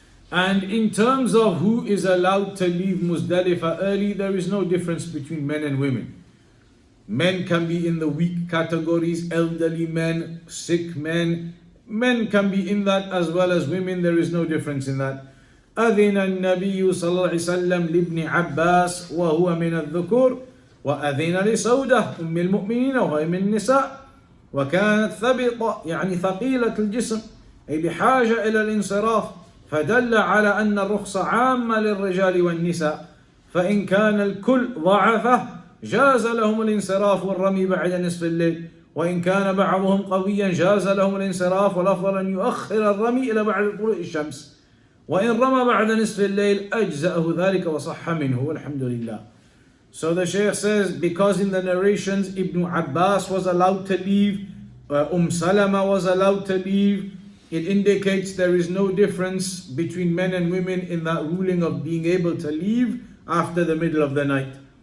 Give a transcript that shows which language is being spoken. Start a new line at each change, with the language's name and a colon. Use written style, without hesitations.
English: And in terms of who is allowed to leave Muzdalifah early, there is no difference between men and women. Men can be in the weak categories, elderly men, sick men. Men can be in that as well as women, there is no difference in that.
Arabic: أذن النبي صلى الله عليه وسلم لابن عباس وهو من الذكور وأذن لسودة أم المؤمنين وهي من النساء وكانت ثبطة يعني ثقيلة الجسم أي بحاجة إلى الانصراف فدل على أن الرخصة عامة للرجال والنساء فإن كان الكل ضعفه جاز لهم الانصراف والرمي بعد نصف الليل وإن كان بعضهم قويا جاز لهم الانصراف والأفضل أن يؤخر الرمي إلى بعد طلوع الشمس وإن رمى بعد نصف الليل أجزأه ذلك وصح منه والحمد لله.
English: So the Shaykh says, because in the narrations Ibn Abbas was allowed to leave, Salama was allowed to leave, it indicates there is no difference between men and women in that ruling of being able to leave after the middle of the night.